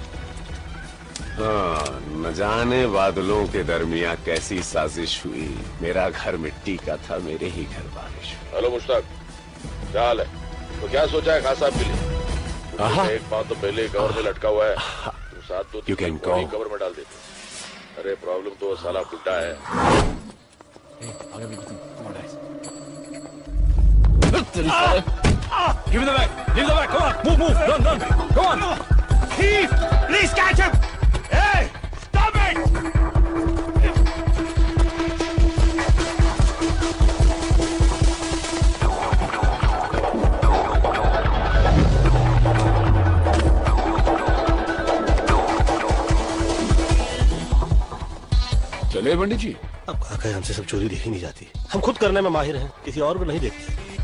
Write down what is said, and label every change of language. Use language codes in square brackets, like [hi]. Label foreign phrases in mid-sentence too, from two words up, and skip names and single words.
[hi] हाँ, न जाने बादलों के दरमियां कैसी साजिश हुई। मेरा घर मिट्टी का था, मेरे ही घर बारिश हुई। हेलो मुश्ताक, क्या हाल है? तो क्या सोचा है खास साहब के लिए? एक पाँव तो पहले कवर में लटका हुआ है, तो साथ तो कवर में डाल देते। अरे प्रॉब्लम तो साला बुड्ढा है। [en] Give me the bag! Give me the bag! Come on! Move! Run! Go on! Thief! Please catch him! Hey! Stop it! [hi] चले पंडित जी। अब काका हमसे सब चोरी देखी नहीं जाती। हम खुद करने में माहिर हैं, किसी और को नहीं देखते।